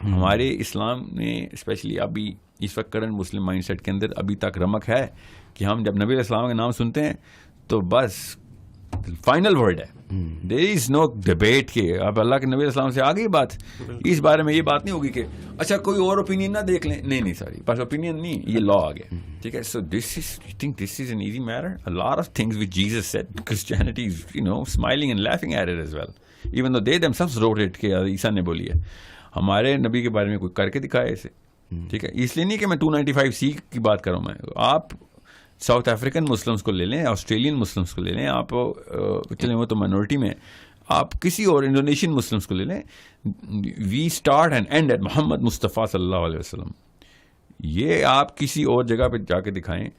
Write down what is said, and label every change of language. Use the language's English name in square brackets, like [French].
[Urdu] ہمارے اسلام نے اسپیشلی ابھی اس وقت کرنٹ مسلم مائنڈ سیٹ کے اندر ابھی تک رمق ہے کہ ہم جب نبی علیہ السلام کا نام سنتے ہیں تو بس فائنل ورڈ ہے. [English] there is no debate [Urdu] کہ اب اللہ کے نبی علیہ السلام سے آ گئی بات, اس بارے میں یہ بات نہیں ہوگی کہ اچھا کوئی اور اوپینین نہ دیکھ لیں. نہیں ساری بس اوپینین نہیں, یہ لا آ گیا. [English] ٹھیک ہے, so this is I think this is an easy matter. A lot of things which Jesus said, Christianity is smiling and laughing at it as well, even though they themselves wrote it [Urdu] کہ عیسیٰ نے بولی ہے. ہمارے نبی کے بارے میں کوئی کر کے دکھائے اسے. ٹھیک ہے, اس لیے نہیں کہ میں 295C کی بات کروں, میں آپ ساؤتھ افریقن مسلمس کو لے لیں, آسٹریلین مسلمس کو لے لیں, آپ چلیں وہ تو مائنورٹی میں, آپ کسی اور انڈونیشین مسلمس کو لے لیں. [English] we start and end at [Urdu] محمد مصطفیٰ صلی اللہ علیہ وسلم. یہ آپ کسی اور جگہ پہ جا کے دکھائیں.